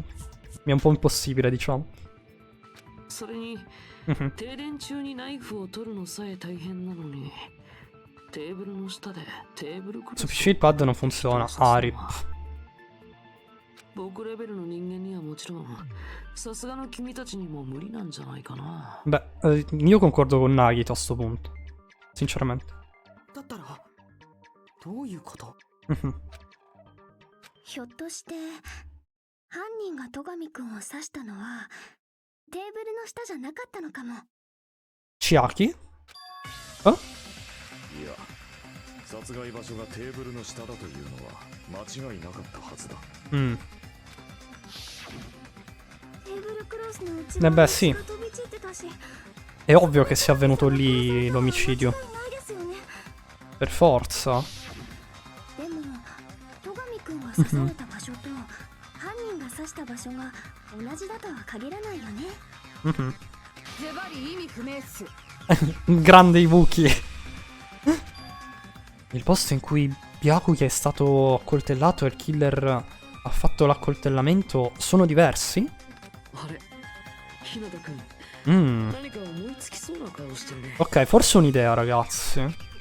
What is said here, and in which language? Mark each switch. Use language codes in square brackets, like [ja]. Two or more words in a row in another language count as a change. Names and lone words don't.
[it] Mi è un po' impossibile, diciamo. Su PC il pad non funziona. Ah, rip. Beh, io concordo con Nagito a sto punto. Sinceramente. [ja] どういうこと？ひょっとして犯人が戸上くんを刺したのはテーブルの下じゃなかったのかも。 [it] Chiaki? [ja] いや、殺害場所がテーブルの下だというのは間違いなかったはずだ。テーブルクロスの内 [it] Beh, [ja] 側 [it] sì. [ja] が飛び散ってたし。 [it] È ovvio che sia avvenuto lì l'omicidio. [ja] ないですよね。 [it] Per forza. [ja] でも戸上くんが刺された場所と犯人が刺した場所が同じだとは限らないよね。ズバリ意味不明っす。 [it] Grande Ibuki. Il posto in cui Byakuya è stato accoltellato e il killer ha fatto l'accoltellamento sono diversi? Ok, forse un'idea, ragazzi.